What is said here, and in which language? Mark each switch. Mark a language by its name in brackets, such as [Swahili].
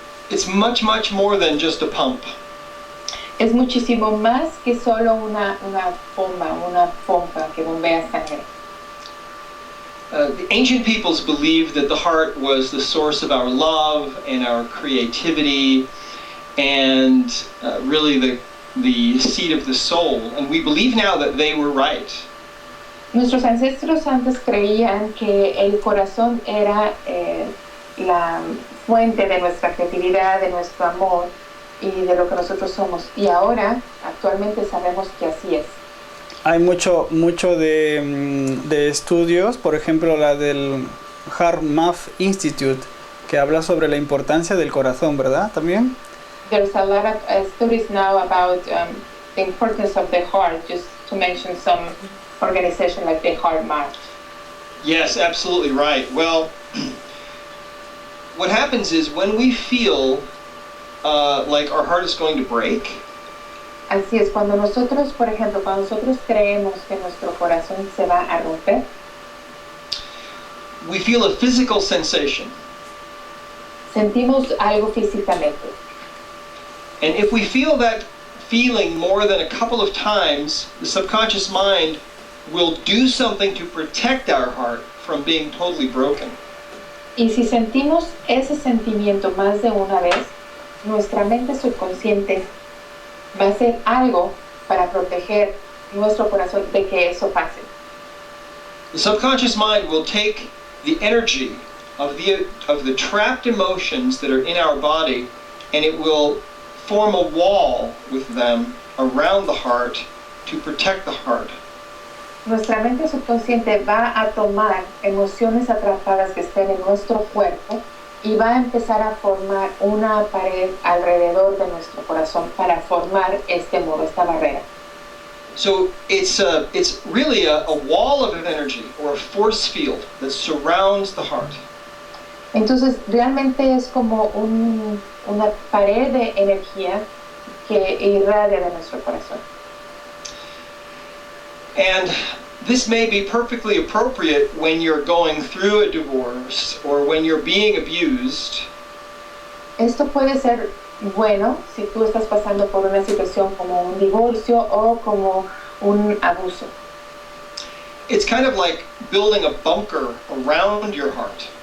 [English] It's much, much more than just a pump. [Spanish] Es muchísimo más que solo una pompa que bombea sangre. [English] The ancient peoples believed that the heart was the source of our love and our creativity and really the seat of the soul. And we believe now that they were right. [Spanish] Nuestros ancestros antes creían que el corazón era la fuente de nuestra creatividad, de nuestro amor y de lo que nosotros somos. Y ahora, actualmente sabemos que así es. Hay mucho de estudios, por ejemplo la del HeartMath Institute, que habla sobre la importancia del corazón, ¿verdad? También. [English] There's a lot of studies now about the importance of the heart, just to mention some organization like the HeartMath. Yes, absolutely right. Well, what happens is when we feel like our heart is going to break, [Spanish] así es, cuando nosotros, por ejemplo, cuando nosotros creemos que nuestro corazón se va a romper, [English] we feel a physical sensation. [Spanish] Sentimos algo físicamente. [English] And if we feel that feeling more than a couple of times, the subconscious mind will do something to protect our heart from being totally broken. [Spanish] Y si sentimos ese sentimiento más de una vez, nuestra mente subconsciente va a hacer algo para proteger nuestro corazón de que eso pase. [English] The subconscious mind will take the energy of the trapped emotions that are in our body, and it will form a wall with them around the heart to protect the heart. [Spanish] Nuestra mente subconsciente va a tomar emociones atrapadas que estén en nuestro cuerpo y va a empezar a formar una pared alrededor de nuestro corazón para formar este muro, esta barrera. [English] So it's really a wall of energy or a force field that surrounds the heart. [Spanish] Entonces realmente es como una pared de energía que irradia de nuestro corazón. [English] And this may be perfectly appropriate when you're going through a divorce or when you're being abused. [Spanish] Esto puede ser bueno si tú estás pasando por una situación como un divorcio o como un abuso. [English] It's kind of like building a bunker around your heart.